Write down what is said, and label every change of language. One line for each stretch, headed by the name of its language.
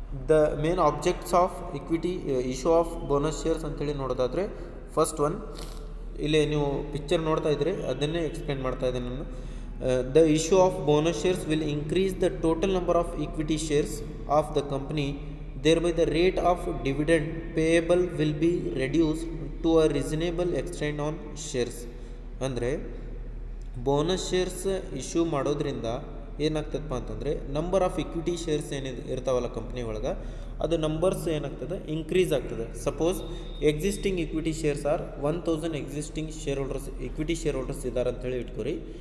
English: the main objects of equity issue of bonus shares
Kannada: ಅಂತೇಳಿ ನೋಡೋದಾದರೆ, first one ಇಲ್ಲಿ ನೀವು ಪಿಕ್ಚರ್ ನೋಡ್ತಾ ಇದ್ದರೆ ಅದನ್ನೇ ಎಕ್ಸ್ಪ್ಲೇನ್ ಮಾಡ್ತಾ ಇದ್ದೀನಿ ನಾನು.
English: The issue of bonus shares will increase the total number of equity shares of the company, thereby the rate of dividend payable will be reduced to a reasonable extent on shares.
Kannada: ಅಂದರೆ bonus shares issue ಮಾಡೋದ್ರಿಂದ ಏನಾಗ್ತದಪ್ಪ ಅಂತಂದರೆ, number of equity shares ಇರ್ತಾವಲ್ಲ company ಒಳಗೆ, ಅದು numbers ಏನಾಗ್ತದೆ, increase ಆಗ್ತದೆ.
English: suppose existing equity shares are 1000
Kannada: existing share holders equity share holders ಇದ್ದಾರೆ ಅಂತೇಳಿ ಇಟ್ಕೊರಿ.